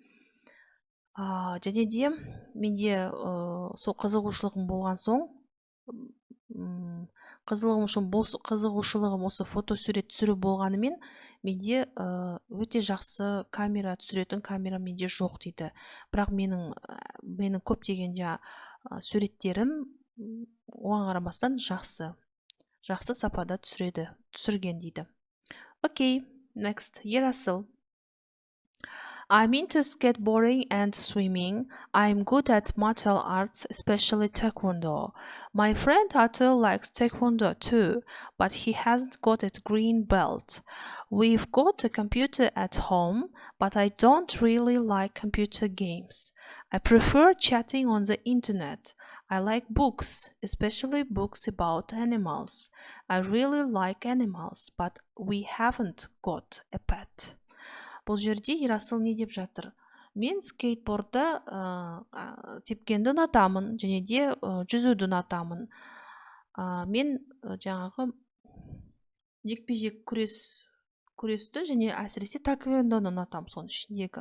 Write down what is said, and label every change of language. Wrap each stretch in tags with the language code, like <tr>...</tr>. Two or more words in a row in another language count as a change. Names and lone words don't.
<kk>Және де менде сол қызығушылығым болған соң, қызығушылығым осы фотосурет түсіру болғанымен, менде өте жақсы камера түсіретін камера менде жоқ дейді. Бірақ менің көптеген суреттерім оған қарамастан жақсы сапада түсірген дейді.</kk> <en>Okay, next, Ерасыл. I'm into skateboarding and swimming. I'm good at martial arts, especially taekwondo. My friend Atul likes taekwondo too, but he hasn't got a green belt. We've got a computer at home, but I don't really like computer games. I prefer chatting on the internet. I like books, especially books about animals. I really like animals, but we haven't got a pet.</en> <kk>Бұл жерде Ерасыл не деп жатыр? мен скейтбордда тепкенді ұнатамын, және де жүзуді ұнатамын. Мен жаңағы жекпе-жек күресті және әсіресе таквондоны ұнатамын соның ішіндегі.</kk>